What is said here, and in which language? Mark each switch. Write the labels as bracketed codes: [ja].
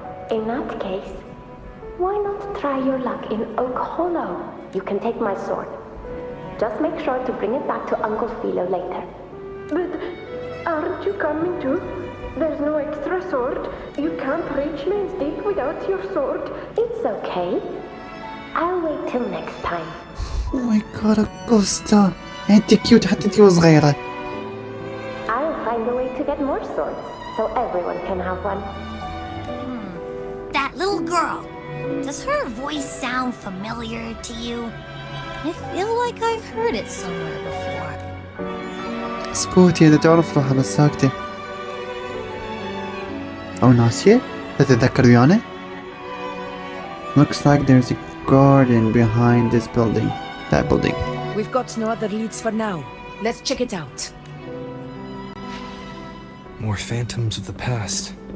[en] In that case, why not try your luck in Oak Hollow? You can take my sword. Just make sure to bring it back to Uncle Philo later. But aren't you coming too? There's no extra sword. You can't reach Main's Deep without your sword. It's okay. I'll wait till next time. Oh my god, [ar] اوغستا انت كيوت حتى انت وصغيرة. [en] I'll find a way to get more swords, so everyone can have one. That little girl. Does her voice sound familiar to you? I feel like I've heard it somewhere before. [ar] اسكوتي إذا تعرف روحها بس ساكتة. أو ناسية؟ تتذكر ويانا؟ [en] Looks like there's a garden behind this building. That building. We've got no other leads for now. Let's check it out. More phantoms of the past.